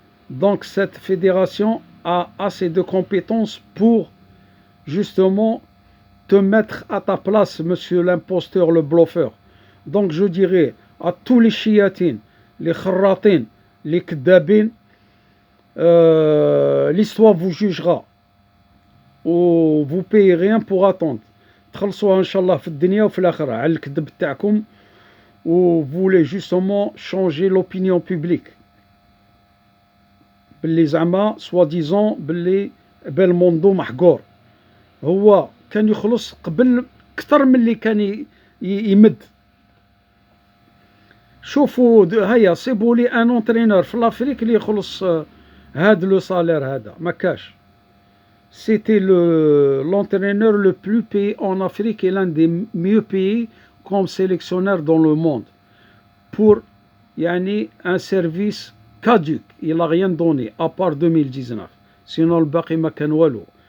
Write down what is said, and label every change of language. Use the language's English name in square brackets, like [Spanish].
[French] Donc cette fédération a assez de compétences pour justement te mettre à ta place, monsieur l'imposteur, le bluffeur. Donc je dirais à tous les chiatines, les kharratines, les kdabines, l'histoire vous jugera. Ou vous payez rien pour attendre. [Arabic] تخلصوها إن شاء الله في الدنيا وفي الآخرة على الكذب تاعكم و [French] voulez justement changer l'opinion publique. [Arabic] باللي زعما [French] soi-disant [Arabic] باللي بلموندو محقور. هو كان يخلص قبل أكثر من اللي كان يمد. شوفوا هيا صيبوا لي ان اونترينور في لافريك اللي يخلص هذا لو صالير هذا ما كاش. [French] C'était l'entraîneur le plus payé en Afrique et l'un des mieux payés comme sélectionneur dans le monde. Pour un service caduc. Il n'a rien donné, à part 2019. Sinon, [Arabic] le baqi ma kan walou.